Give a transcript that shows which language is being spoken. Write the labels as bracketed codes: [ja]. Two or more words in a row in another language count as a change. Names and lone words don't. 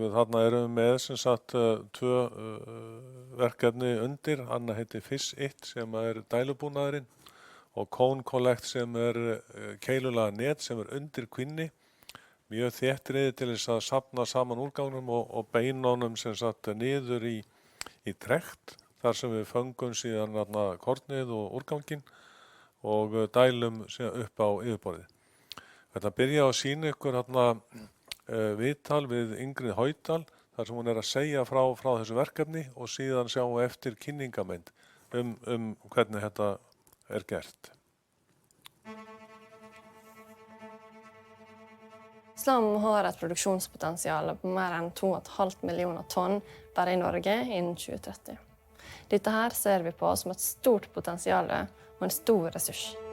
[is] þarna erum við með tvö verkefni undir, annað heitir Fish It sem dælubúnaðurinn og Cone Collect sem keilulaga net sem undir kvínni, mjög þéttriði til þess að safna saman úrgangnum og beina honum niður í trekt þar sem við föngum síðan kornið og úrganginn og dælum upp á yfirborðið. Þetta byrja að sýna ykkur viðtal við Ingrid Haudal þar sem hún að segja frá þessu verkefni og síðan sjáum við eftir kynningamynd hvernig þetta gert. [no] Slam har et produksjonspotential på mer enn 2,5 millioner tonn bare i Norge innen 2030. Dette her ser vi på som et stort potensial og en stor ressurs.